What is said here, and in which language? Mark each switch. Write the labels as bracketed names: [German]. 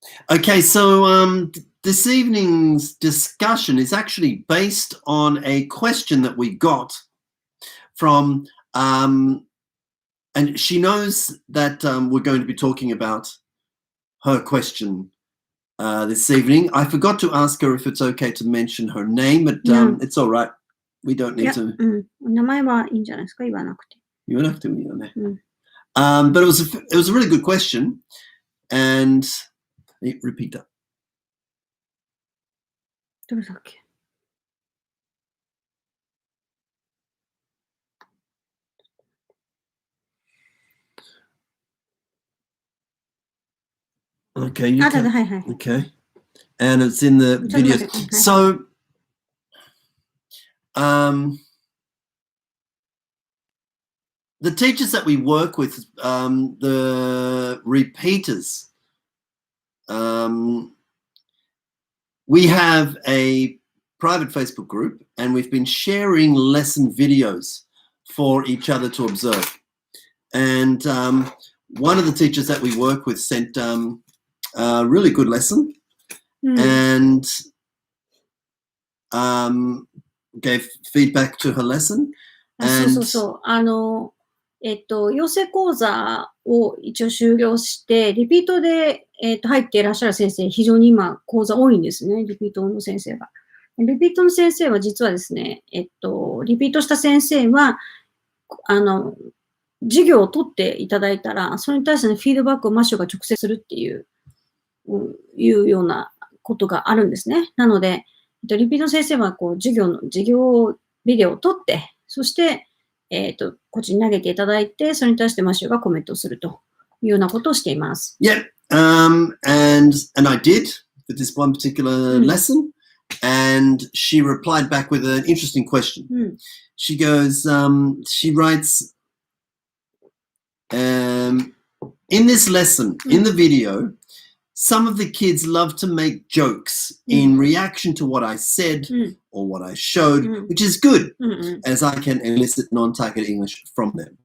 [English] Okay, so this evening's discussion is actually based on a question that we got from, and she knows that we're going to be talking about her question this evening. I forgot to ask her if it's okay to mention her name, but it's all right. We don't need to. [Japanese] 名前はいいんじゃないですか、言わなくて。言わなくてもいいよね。 [English] But it was a really good question, and repeat that. [Japanese] どれだっけ [English] ？Okay, you can. [Japanese] はいはい。 [English] Okay, and it's in the video. So, the teachers that we work with, the repeaters, we have a private Facebook group, and we've been sharing lesson videos for each other to observe. And one of the teachers that we work with sent a really good lesson and gave feedback to her lesson. [Japanese] そうそう。養成講座を一応終了して、リピートで、入っていらっしゃる先生、非常に今講座多いんですね、リピートの先生が。リピートの先生は実はですね、リピートした先生は、授業を取っていただいたら、それに対してのフィードバックをマッシュが直接するっていうようなことがあるんですね。なので、リピートの先生はこう授業ビデオを撮って、そして、こっちに投げていただいて、それに対してマッシュがコメントをするというようなことをしています。 [English] Yeah, and I did for this one particular lesson, and she replied back with an interesting question. She goes, she writes, in this lesson, in the video, some of the kids love to make jokes in reaction to what I said or what I showed, which is good, as I can elicit non-target English from them.